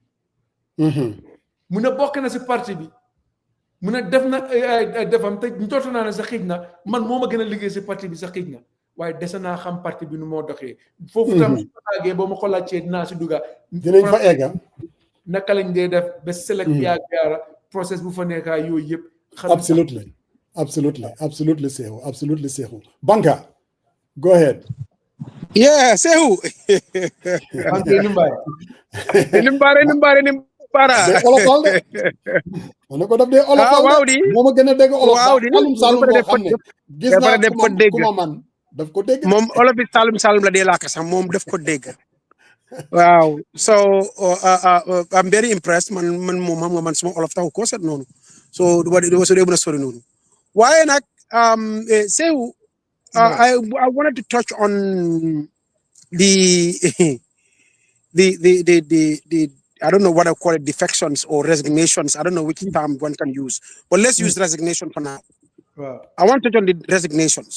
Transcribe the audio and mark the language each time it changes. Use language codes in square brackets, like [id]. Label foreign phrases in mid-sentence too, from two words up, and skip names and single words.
[wo] mu ne bokk na si parti bi mu ne def na defam te njort naa ne sa xiij na man moo ma gën a liggéey si parti bi sa xiij na waaye dese naa xam parti bi nu moo doxee foofu tam su àggee boo ma ko laajtee dinaa si dugga dinañ fa egga naka lañ dee def ba select yaara process bu fa nekkaa yooyu yëpp [en] absolutely Saikou Banka go ahead yeah Saikou para [wo] olofal de on ko def de olofal waaw di moo ma gën a dégg olofal salum boo xam ne gis naa kuma man daf ko dégg moom olof bi salum la dee laaka sax moom daf ko dégg waaw [en] so I'm very impressed [wo] man moom xam nga man suma olof taxu ko set noonu so so dee mën a sori noonu waaye nag Saikou [en] I wanted to touch on the I don't know what I call it, defections or resignations. I don't know which term one can use, but let's use resignation for now. Wow. I want to touch on the resignations.